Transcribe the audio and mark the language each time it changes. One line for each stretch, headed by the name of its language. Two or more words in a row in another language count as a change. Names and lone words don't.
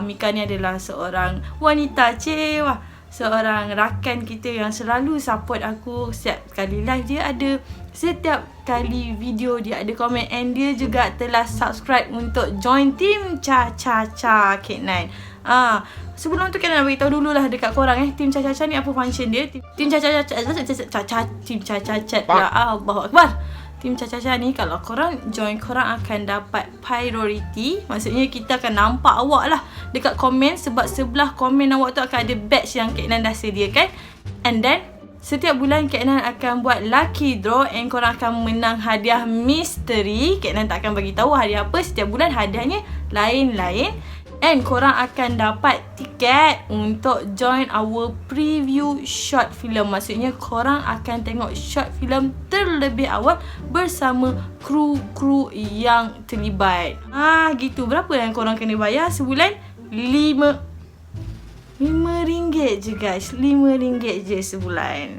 Malay: Mika ni adalah seorang wanita cewa, seorang rakan kita yang selalu support aku. Setiap kali live dia ada, setiap kali video dia ada komen. And dia juga telah subscribe untuk join team Cha-Cha-Cha K9. Sebelum tu kena beritahu dululah dekat korang Team Cha-Cha-Cha ni apa function dia. Team Cha-Cha-Cha Team Cha-Cha-Cha
Arabic: الله أكبر.
Malay: Team Cha-Cha-Cha ni kalau korang join, korang akan dapat priority. Maksudnya kita akan nampak awak lah dekat komen. Sebab sebelah komen awak tu akan ada badge yang K9 dah sediakan.
English: And then
Malay: setiap bulan K9 akan buat lucky draw. And korang akan menang hadiah misteri. K9 tak akan bagi tahu hadiah apa. Setiap bulan hadiahnya lain-lain. And korang akan dapat tiket untuk
English: join our preview short film.
Malay: Maksudnya korang akan tengok
English: short film
Malay: terlebih awal bersama kru-kru yang terlibat. Gitu. Berapa yang korang kena bayar sebulan? RM5 je guys. RM5 je sebulan.